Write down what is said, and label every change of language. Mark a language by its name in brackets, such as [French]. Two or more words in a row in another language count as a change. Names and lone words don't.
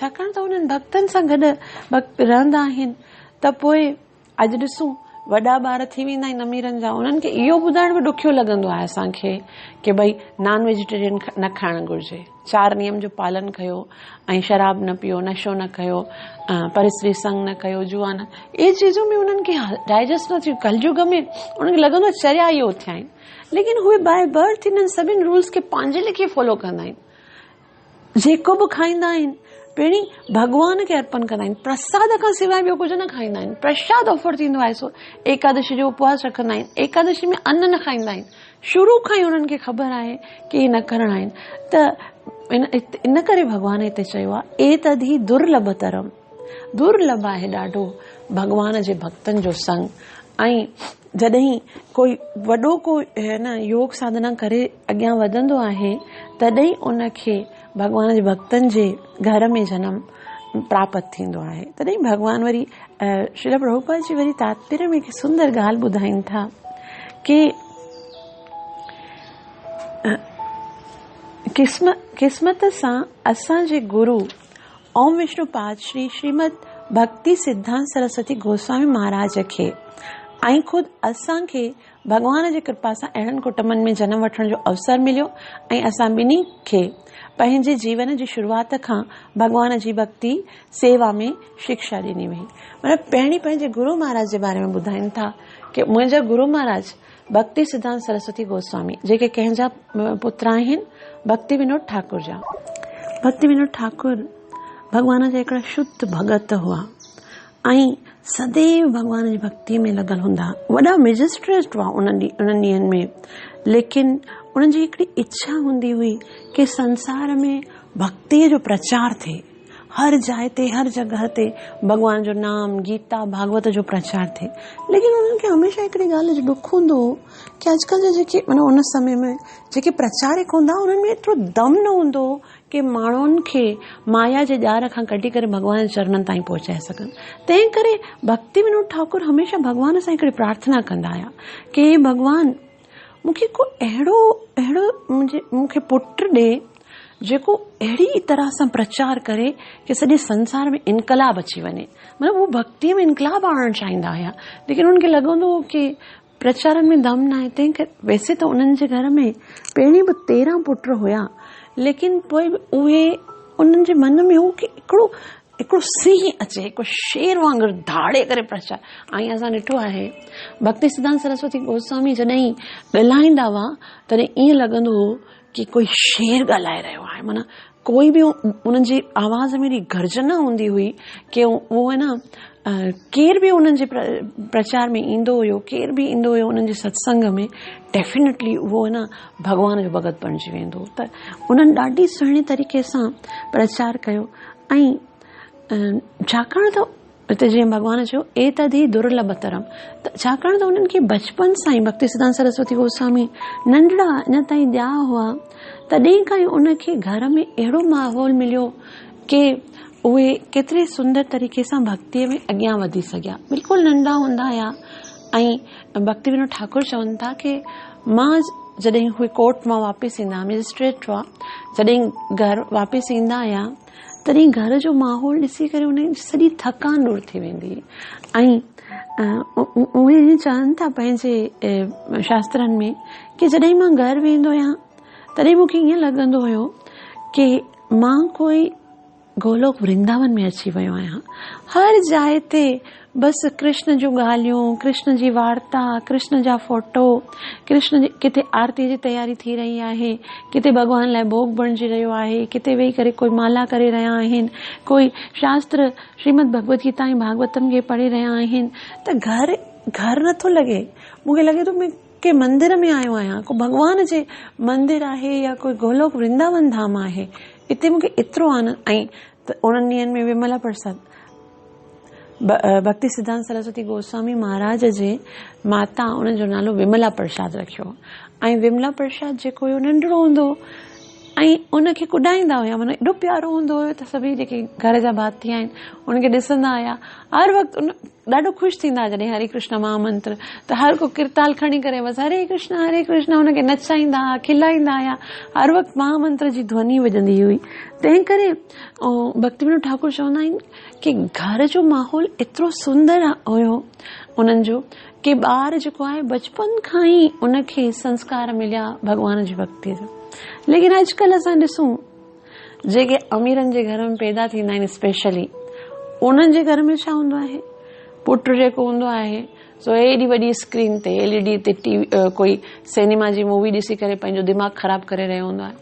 [Sindhi] छाकाणि त उन्हनि भक्तनि सां गॾु रहंदा आहिनि त पोइ अॼु ॾिसूं वॾा ॿार थी वेंदा आहिनि अमीरनि जा, उन्हनि खे इहो ॿुधाइण बि ॾुखियो लॻंदो आहे असांखे कि भई [English] non vegetarian [Sindhi] न खाइणु घुर्जे, 4 नियम जो पालन कयो ऐं शराब न पियो, नशो न कयो, परिस्त्री संग न कयो, जुआ न, इहे चीज़ूं बि उन्हनि खे डाइजेस्ट न थियूं। कलयुग में उन्हनि खे लॻंदो आहे चर्या इहो थिया आहिनि, लेकिन उहे [English] by birth [Sindhi] इन्हनि सभिनि रूल्स खे पंहिंजे लेखे फॉलो कंदा आहिनि। जेको बि खाईंदा आहिनि पहिरीं भगवान खे अर्पण कंदा आहिनि, प्रसाद खां सवाइ ॿियो कुझु न खाईंदा आहिनि। प्रसाद ऑफर थींदो आहे, सो एकादशी जो उपवास रखंदा आहिनि, एकादशी में अन्न न खाईंदा आहिनि। शुरू खां ई उन्हनि खे ख़बर आहे कि इहे न करणा आहिनि। त इन करे भगवान हिते चयो आहे [Sanskrit] एतदि दुर्लभतरम, [Sindhi] दुर्लभ आहे ॾाढो भगवान जे भक्तनि जो संग। ऐं जॾहिं कोई वॾो को योग साधना करे अॻियां वधंदो आहे तॾहिं उनखे भगवान जे भक्तनि जे घर में जनम प्राप्त थींदो आहे। तॾहिं भगवान वरी श्रील प्रभुपाद जी वरी तात्पर्य में हिकु सुंदर ॻाल्हि ॿुधाइनि था कि क़िस्मत सां असांजे गुरु ओम विष्णु पाद श्रीमद भक्ति सिद्धांत सरस्वती गोस्वामी महाराज खे ऐं ख़ुदि असांखे भगवान जी कृपा सां अहिड़नि कुटुंबनि में जनम वठण जो अवसर मिलियो ऐं असां ॿिन्ही खे पंहिंजे जीवन जी शुरूआत खां भगवान जी भक्ति सेवा में शिक्षा ॾिनी वई। मतिलबु पहिरीं पंहिंजे गुरु महाराज जे बारे में ॿुधाइनि था कि मुंहिंजा गुरु महाराज भक्ति सिद्धांत सरस्वती गोस्वामी, जेके कंहिंजा पुत्र आहिनि भक्ति विनोद ठाकुर जा। भक्ति विनोद ठाकुर भगवान जा हिकिड़ा शुद्ध भगत हुआ ऐं सदैव भगवान जी भक्ति में लॻल हूंदा। वॾा मैजिस्ट्रेट हुआ उन्हनि ॾींहंनि में, लेकिन उन्हनि जी हिकिड़ी इच्छा हूंदी हुई कि संसार में भक्तिअ जो प्रचार थिए, हर जाइ ते हर जगह ते भगवान जो नाम गीता भागवत जो प्रचार थिए। लेकिन उन्हनि खे हमेशह हिकिड़ी ॻाल्हि जो दुख हूंदो हो कि अॼुकल्ह जा जेके माना उन समय में जेके प्रचारक हूंदा उन्हनि में एतिरो दम न हूंदो हो कि माण्हुनि खे माया जे ॼार खां कढी करे भॻवान जे चरणनि ताईं पहुचाए सघनि। तंहिं करे भक्ति विनोद ठाकुर हमेशह भॻवान सां हिकिड़ी प्रार्थना कंदा हुआ कि हे भॻवान मूंखे को अहिड़ो मूंखे पुटु ॾे जेको अहिड़ी तरह सां प्रचार करे कि सॼे संसार में इनकलाब अची वञे। मतिलबु उहो भक्तीअ में इनकलाब आणणु चाहींदा हुया, लेकिन उन्हनि खे लॻंदो हो कि प्रचारनि में दम न आहे। तंहिं करे वैसे त उन्हनि जे घर में पहिरीं बि 13 पुट हुया, लेकिन पोइ बि उहे उन्हनि जे मन में हो कि हिकिड़ो सिंह अचे, हिकिड़ो शेर वांगुरु धाड़े करे प्रचार। ऐं असां ॾिठो आहे भक्ति सिद्धांत सरस्वती गोस्वामी जॾहिं ॻाल्हाईंदा हुआ तॾहिं ईअं लॻंदो हो कि कोई शेर ॻाल्हाए रहियो आहे। माना कोई बि उन्हनि जी आवाज़ में एॾी गर्जना हूंदी हुई कि उहो है न केर बि उन्हनि जे प्रचार में ईंदो हुयो, केर बि ईंदो हुयो उन्हनि जे सत्संग में, डेफिनेटली उहो है न भॻवान जो भॻत बणिजी वेंदो। त उन्हनि ॾाढी सुहिणे तरीक़े सां प्रचार कयो। ऐं छाकाणि त हिते जीअं भॻवान चयो [Sanskrit] एतदि दुर्लभतरम, [Sindhi] त छाकाणि त उन्हनि खे बचपन सां ई भक्ति सिद्धांत सरस्वती गोस्वामी नंढड़ा अञा ताईं ॼा हुआ, तॾहिं खां ई उनखे घर में अहिड़ो माहौल मिलियो कि उहे केतिरे सुंदर तरीक़े सां भक्तीअ में अॻियां वधी सघिया। बिल्कुलु नंढा हूंदा हुया। ऐं भक्ति विनोद ठाकुर चवनि था कि मां जॾहिं उहे कोर्ट मां वापसि ईंदा, मजिस्ट्रेट हुआ, जॾहिं घर वापसि ईंदा हुया तॾहिं घर जो माहौल ॾिसी करे उन्हनि जी सॼी थकान दूरि थी वेंदी। ऐं उहे ईअं चवनि था पंहिंजे शास्त्रनि में कि जॾहिं मां घर वेंदो आहियां तॾहिं मूंखे ईअं लॻंदो हुयो कि मां कोई गोलोक वृंदावन में अची वियो आहियां। हर जाइ ते बसि कृष्ण जूं ॻाल्हियूं, कृष्ण जी वार्ता, कृष्ण जा फोटो, कृष्ण जी किथे आरती जी तयारी थी रही आहे, किथे भॻवान लाइ भोग बणिजी रहियो आहे, किथे वेही करे कोई माला करे रहिया आहिनि, कोई शास्त्र श्रीमद भगवत गीता ऐं भागवतम खे पढ़ी रहिया आहिनि। त घर नथो लॻे, मूंखे लॻे थो मैं के मंदिर में आयो आहियां, को भॻवान जे मंदिर आहे या कोई गोलोक वृंदावन धाम आहे। हिते मूंखे एतिरो आनंद। ऐं उन्हनि ॾींहंनि में विमला प्रसाद भक्ति सिद्धांत सरस्वती गोस्वामी महाराज जे माता उन्हनि जो नालो विमला प्रसाद रखियो। ऐं विमला प्रसाद जेको हुयो नंढड़ो हूंदो ऐं उनखे कुॾाईंदा हुया, माना एॾो प्यारो हूंदो हुयो त सभई जेके घर जा भाती आहिनि उनखे ॾिसंदा हुया। हर वक़्तु ॾाढो ख़ुशि थींदा जॾहिं हरे कृष्ण महामंत्र त हर को किरताल खणी करे बसि हरे कृष्ण हुनखे नचाईंदा हुआ, खिलाईंदा हुया। हर वक़्तु महामंत्र जी ध्वनि वॼंदी हुई। तंहिं करे भक्ति विनोद ठाकुर चवंदा आहिनि कि घर जो माहौल एतिरो सुंदर हुयो उन्हनि जो कि ॿार जेको आहे बचपन खां ई उनखे संस्कार मिलिया भॻवान जी भक्तीअ जो। लेकिन अॼुकल्ह असां ॾिसूं जेके अमीरनि जे घर में पैदा थींदा आहिनि, स्पेशली उन्हनि जे घर में छा हूंदो आहे, पुटु जेको हूंदो आहे सो एॾी वॾी स्क्रीन ते LED ते टीवी कोई सिनेमा जी मूवी ॾिसी करे पंहिंजो दिमाग़ ख़राबु करे रहियो हूंदो आहे।